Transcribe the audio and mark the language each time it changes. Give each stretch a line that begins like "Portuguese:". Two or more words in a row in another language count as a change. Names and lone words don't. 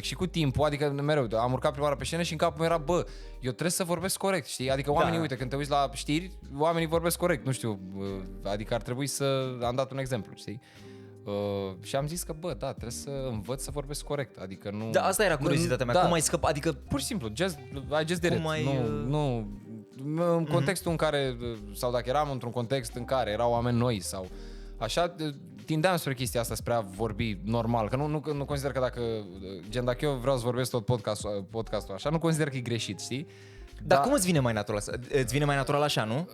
Romanian: Și cu timpul, adică mereu, am urcat prima oară pe scenă și în capul meu era, bă, eu trebuie să vorbesc corect, știi? Adică oamenii, uite, când te uiți la știri, oamenii vorbesc corect, nu știu, adică ar trebui să... Am dat un exemplu, știi? Și am zis că, bă, da, trebuie să învăț să vorbesc corect, adică nu... Da, asta era curiozitatea mea, cum ai scăpat, adică... Pur și simplu,
English: I just did it.
Romanian: Nu, în contextul în care, sau dacă eram într-un context în care erau oameni noi sau așa, tindeam spre chestia asta, spre a vorbi normal, că nu consider că dacă eu vreau să vorbesc tot podcastul așa, nu consider că e greșit, știi? Dar cum îți vine mai natural? Îți vine mai natural așa, nu?